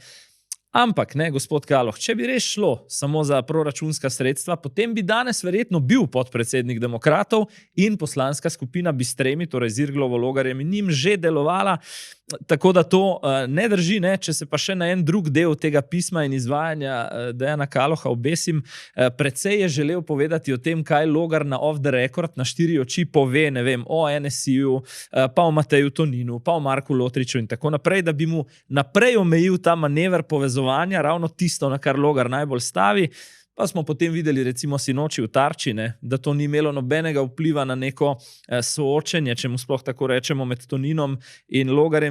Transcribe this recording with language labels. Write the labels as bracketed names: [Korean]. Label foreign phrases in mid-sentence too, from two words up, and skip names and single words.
[Slovenian] Ampak, ne, gospod Kaloh, če bi res šlo samo za proračunska sredstva, potem bi danes verjetno bil podpredsednik Demokratov in poslanska skupina bi s tremi, torej z Irglovo, Logarjem in njim že delovala. Tako da to ne drži, ne? Če se pa še na en drug del tega pisma in izvajanja Dejana Kaloha obesim, precej je želel povedati o tem, kaj Logar na [English] off the record, [Slovenian] na 4 oči pove, ne vem, o NSI-ju, pa o Mateju Toninu, pa o Marku Lotriču in tako naprej, da bi mu naprej omejil ta manever povezovanja, ravno tisto, na kar Logar najbolj stavi. Pa smo potem videli recimo sinoči v Tarči, ne, da to ni imelo nobenega vpliva na neko soočenje, če mu sploh tako rečemo, med Toninom in Logarjem.